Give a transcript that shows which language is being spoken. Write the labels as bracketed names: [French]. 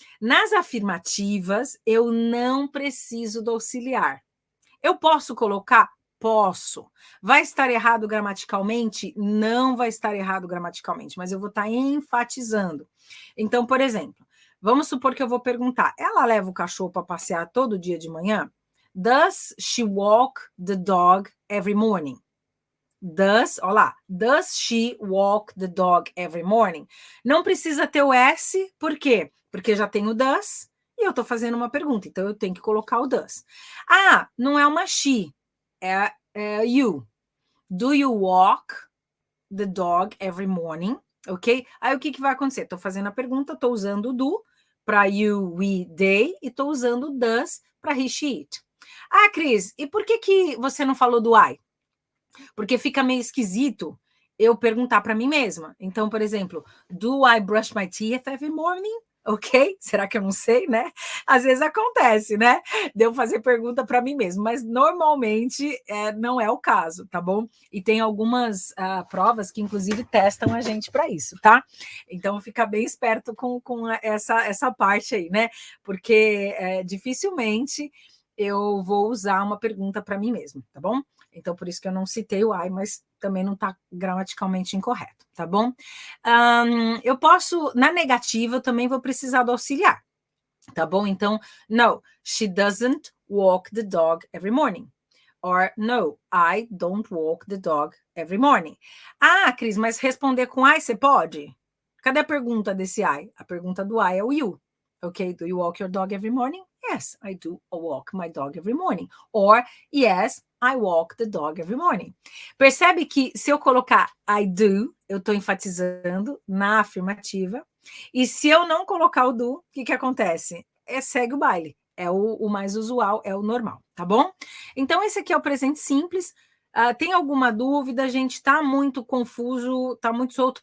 [Portuguese] Nas afirmativas, eu não preciso do auxiliar. Eu posso colocar? Posso. Vai estar errado gramaticalmente? Não vai estar errado gramaticalmente, mas eu vou estar enfatizando. Então, por exemplo, vamos supor que eu vou perguntar, ela leva o cachorro para passear todo dia de manhã? [English] Does she walk the dog every morning? [Portuguese] Olha lá, [English] does she walk the dog every morning? [Portuguese] Não precisa ter o S, por quê? Porque já tem o does e eu estou fazendo uma pergunta, então eu tenho que colocar o does. Não é uma she, é you. [English] Do you walk the dog every morning? [Portuguese] Ok? Aí o que vai acontecer? Estou fazendo a pergunta, estou usando o do para you, we, they, e estou usando o does para he, she, it. Cris, e por que você não falou do I? Porque fica meio esquisito eu perguntar para mim mesma. Então, por exemplo, [English] do I brush my teeth every morning? Ok? [Portuguese] Será que eu não sei, né? Às vezes acontece, né? De eu fazer pergunta para mim mesma, mas normalmente não é o caso, tá bom? E tem algumas provas que, inclusive, testam a gente para isso, tá? Então, fica bem esperto com essa parte aí, né? Porque dificilmente eu vou usar uma pergunta para mim mesma, tá bom? Então, por isso que eu não citei o I, mas também não está gramaticalmente incorreto, tá bom? Eu posso, na negativa, eu também vou precisar do auxiliar, tá bom? [English] Então, no, she doesn't walk the dog every morning. Or, no, I don't walk the dog every morning. [Portuguese] Cris, mas responder com I você pode? Cadê a pergunta desse I? A pergunta do I é o you. Ok? [English] Do you walk your dog every morning? Yes, I do walk my dog every morning. Or, yes, I walk the dog every morning. [Portuguese] Percebe que se eu colocar I do, eu estou enfatizando na afirmativa. E se eu não colocar o do, o que acontece? Segue o baile. É o mais usual, é o normal, tá bom? Então, esse aqui é o presente simples. Tem alguma dúvida? A gente está muito confuso, está muito solto.